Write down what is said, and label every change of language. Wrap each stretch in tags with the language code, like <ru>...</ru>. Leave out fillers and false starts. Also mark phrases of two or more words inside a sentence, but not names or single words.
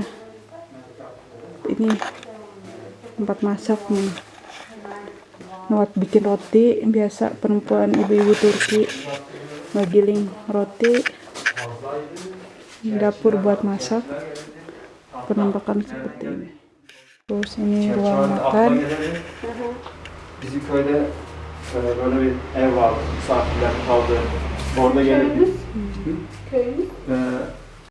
<id>Ini tempat masak nih. Buat bikin roti, biasa perempuan ibu-ibu Turki ngegiling roti. Ini dapur buat masak. Penampakan seperti ini. Terus ini ruang makan.</id> <tr>Bizim köyde böyle bir ev vardı. Misafirler kaldı. Orada gelip</tr>